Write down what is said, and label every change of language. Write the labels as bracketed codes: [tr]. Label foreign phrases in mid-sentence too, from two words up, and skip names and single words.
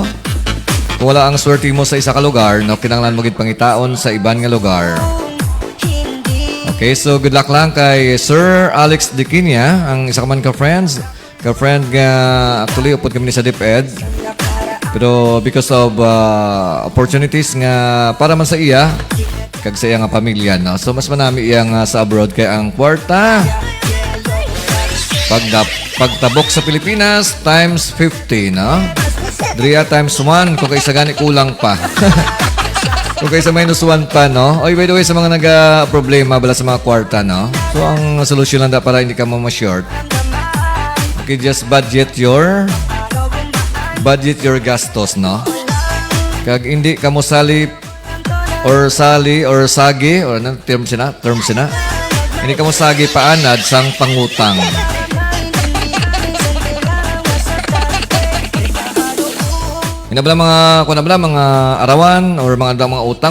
[hil] Kung wala ang swerte mo sa isa ka lugar, no, kinanglan mo gid pangitaon sa iban nga lugar. Okay, so [en] good luck [hil] lang kay Sir Alex Dikinya, ang isa ka man ka-friend nga actually upod kami ni sa DepEd. Pero [en] because of opportunities [hil] nga para man sa iya, kag sa iya nga pamilya, no? So mas manami iya nga sa abroad kay ang kwarta. Pagtabok sa Pilipinas times 50, no? Dria times 1, kung kaysa gani kulang pa. Kung kaysa minus 1 pa, no? Oy, [en] by the way, [hil] sa mga nag-problema bala sa mga kwarta, no? So, ang solusyon lang da para hindi ka ma-short. [en] Okay, just budget your gastos, no? [hil] Kag hindi ka mo sali or sagi, or anong term sina? Hindi ka mo sagi paanad sang pangutang. Mga arawan or mga utang.